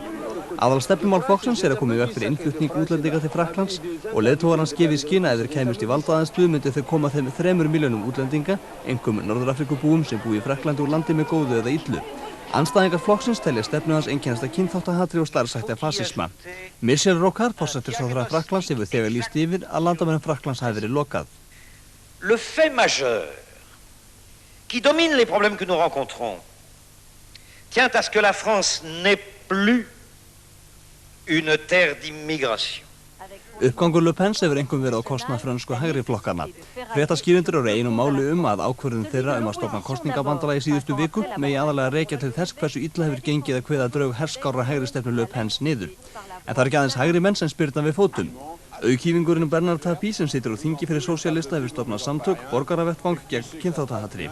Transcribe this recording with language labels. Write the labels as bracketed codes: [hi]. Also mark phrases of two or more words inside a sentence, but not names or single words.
[is] Aðalstefnumál flokksins er að koma í veg fyrir innflutning útlendinga til Frakklands og leiðtogar hans gefi í skyn að ef þeir kæmust í valdaaðstöðu myndu þau koma þeim 3 milljónum útlendinga, einkum Norður-Afríkubúum sem búi í Frakklandi úr landi með góðu eða illu. Andstæðingar flokksins telja stefnu hans einkennast af kynþáttahatri og starfsætti af fasisma. Michel Rocard, forsætisráðherra Frakklands, hefur þegar lýst yfir að landamærum Frakklands hafi verið lokað. [fr] Le fait majeur qui domine les problèmes que nous rencontrons tient à ce que la France n'est plus une terre d'immigration. [is] Uppgangur Le Pens hefur einkum verið á kostnað frönsku hægri flokkanna. Fréttaskýrendur eru einu máli að ákvörðun þeirra að stofna kosningabandalagi í síðustu viku megi aðalega rekja til þess hversu illa hefur gengið að kveða draug herskárra hægri stefnu Le Pens niður. En það ekki aðeins hægri menn sem spyrna við fótum. Auðkýfingurinn Bernard Tapie sem situr á þingi fyrir sósíalista hefur stofnað samtök borgaravettvang gegn kynþáttahatri.